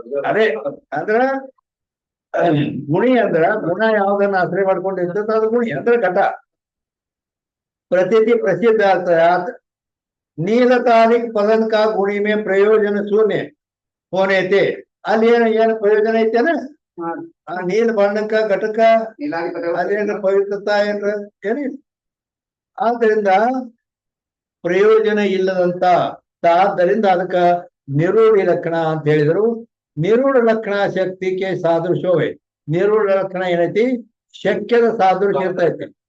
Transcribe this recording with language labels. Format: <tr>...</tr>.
<kn>ಅದೇ ಅಂದ್ರ ಗುಣಿ ಅಂದ್ರ ಗುಣ ಯಾವ್ದನ್ನ ಆಶ್ರಯ ಮಾಡ್ಕೊಂಡಿರ್ತದ ಅದು ಗುಣಿ ಅಂದ್ರೆ ಘಟ.</kn> <hi>प्रतीति प्रसिद्ध अर्थात नीलतालिक पदन का गुणी में प्रयोजन शून्य होने थे.</hi> <kn>ಅಲ್ಲಿ ಏನು ಪ್ರಯೋಜನ ಐತೆನ ಆ ನೀಲ ಬಣ್ಣಕ್ಕ ಘಟಕ ಅದೇನು ಪವಿತ್ರತಾ ಏನಿಲ್ಲ. ಆದ್ದರಿಂದ ಪ್ರಯೋಜನ ಇಲ್ಲದಂತ ಆದ್ದರಿಂದ ಅದಕ್ಕ ನಿರೂಢಿ ಲಕ್ಷಣ ಅಂತ ಹೇಳಿದ್ರು. ನಿರೂಢ ಲಕ್ಷಣ ಶಕ್ತಿಗೆ ಸಾದೃಶ್ಯವೇ. ನಿರೂಢ ಲಕ್ಷಣ ಏನೈತಿ ಶಕ್ಯದ ಸಾದೃಶ್ಯ ಇರ್ತೈತಿ.</kn>